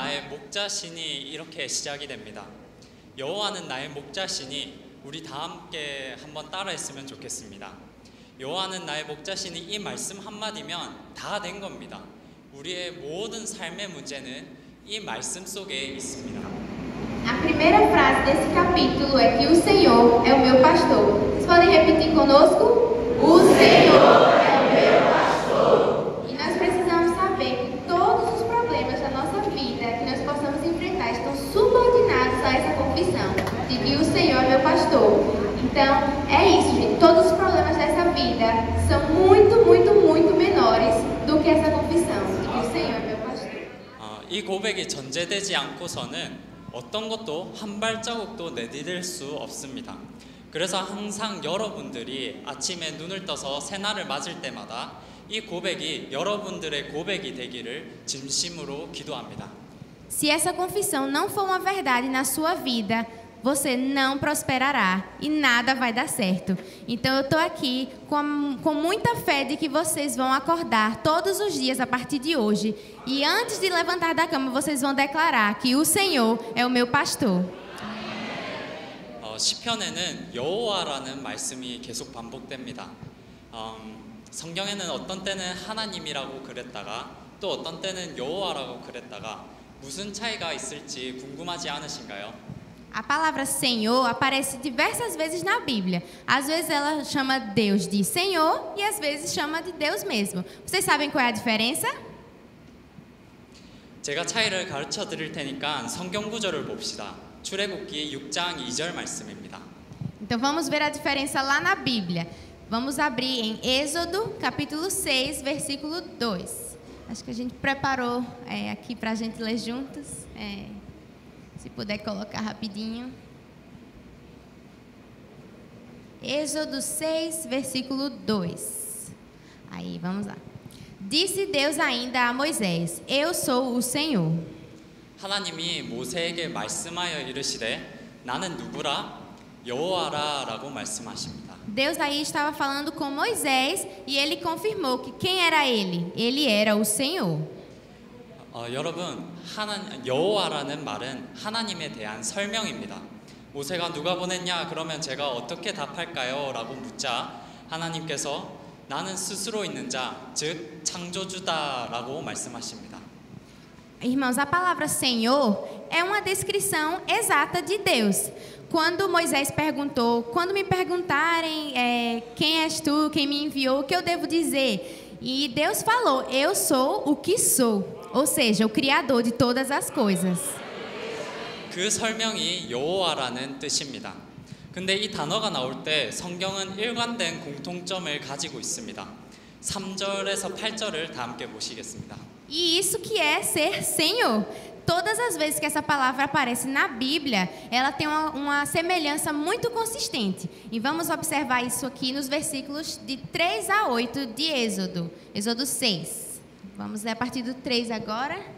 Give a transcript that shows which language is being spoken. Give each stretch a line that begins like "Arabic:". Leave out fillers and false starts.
Korean: 목자신이 이렇게 시작이 됩니다. 여호와는 나의 목자신이 우리 다 함께 한번 따라했으면 좋겠습니다. 여호와는 나의 목자신이 이 말씀 한마디면 다 된 겁니다. 우리의 모든 삶의 문제는 이 말씀 속에 있습니다.
Portuguese: A primeira frase desse capítulo é que o Senhor é o meu pastor. Vocês podem repetir conosco? O Senhor é o meu pastor. E nós precisamos saber que todos os problemas da nossa vida que nós possamos enfrentar estão subordinados a essa confissão de que o Senhor é meu pastor. Então, é isso, gente. Todos os problemas dessa vida são muito menores do que essa confissão de que o Senhor é meu pastor.
Korean: 이 고백이 전제되지 않고서는 어떤 것도 한 발자국도 내디딜 수 없습니다. 그래서 항상 여러분들이 아침에 눈을 떠서 새날을 맞을 때마다 이 고백이 여러분들의 고백이 되기를 진심으로 기도합니다.
Portuguese: Se essa confissão não for uma verdade na sua vida, você não prosperará e nada vai dar certo. Então eu estou aqui com muita fé de que vocês vão acordar todos os dias a partir de hoje. E antes de levantar da cama, vocês vão declarar que o Senhor é o meu pastor.
Korean: 시편에는 여호와라는 말씀이 계속 반복됩니다. 성경에는 어떤 때는 하나님이라고 그랬다가 또 어떤 때는 여호와라고 그랬다가 무슨 차이가 있을지 궁금하지 않으신가요?
Portuguese: A palavra Senhor aparece diversas vezes na Bíblia. Às vezes ela chama Deus de Senhor e às vezes chama de Deus mesmo. Vocês sabem qual é a diferença?
Korean: 제가 차이를 가르쳐 드릴 테니까 성경 구절을 봅시다. 출애굽기 6장 2절 말씀입니다.
Portuguese: Então vamos ver a diferença lá na Bíblia. Vamos abrir em Êxodo, capítulo 6, versículo 2. Acho que a gente preparou aqui para a gente ler juntos. Se puder colocar rapidinho. Êxodo 6, versículo 2. Aí, vamos lá. Disse Deus ainda a Moisés: Eu sou o Senhor.
Korean: 하나님이 모세에게 말씀하여 이르시되 나는 누구라? 여호와라라고 말씀하십니다.
Portuguese: Deus aí estava falando com Moisés e ele confirmou que quem era ele? Ele era o Senhor.
Korean: 여러분, 여호와라는 말은 하나님에 대한 설명입니다. 모세가 누가 보냈냐? 그러면 제가 어떻게 답할까요? 라고 묻자 하나님께서 나는 스스로 있는 자, 즉 창조주다라고 말씀하십니다.
Portuguese: Irmãos, a palavra Senhor é uma descrição exata de Deus. Quando Moisés perguntou, quando me perguntarem quem és tu, quem me enviou, o que eu devo dizer? E Deus falou: eu sou o que sou. Ou seja, o Criador de todas as coisas.
Korean: 그 설명이 여호와라는 뜻입니다. 근데 이 단어가 나올 때 성경은 일관된 공통점을 가지고 있습니다. 3절에서 8절을 다 함께 보시겠습니다.
Portuguese: E isso que é ser Senhor. Todas as vezes que essa palavra aparece na Bíblia, ela tem uma semelhança muito consistente. E vamos observar isso aqui nos versículos de 3 a 8 de Êxodo. Êxodo 6. Vamos ler a partir do 3 agora.